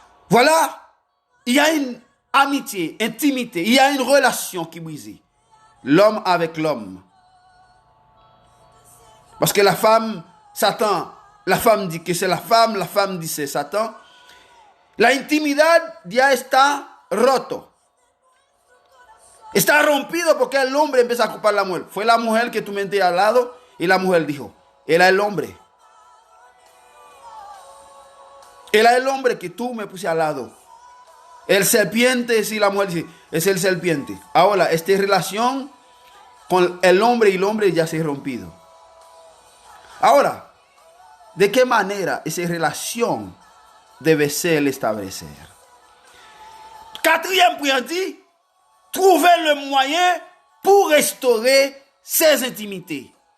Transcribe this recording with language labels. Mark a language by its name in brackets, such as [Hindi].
[French] Voilà, il y a une amitié, intimité, il y a une relation qui brise. L'homme avec l'homme. Parce que la femme, Satan, la femme dit que c'est la femme dit c'est Satan. [Spanish] La intimidad ya está roto. Está rompido porque el hombre empieza a culpar a la mujer. Fue la mujer que tú me metías al lado y la mujer dijo, era el hombre. Era el hombre que tú me puse al lado. El serpiente, si la mujer dice, es el serpiente. Ahora, esta relación con el hombre y el hombre ya se ha rompido. Ahora, ¿de qué manera esa relación debe ser establecer? [French] Quatrième point dit, trouver le moyen pour restaurer ses intimités.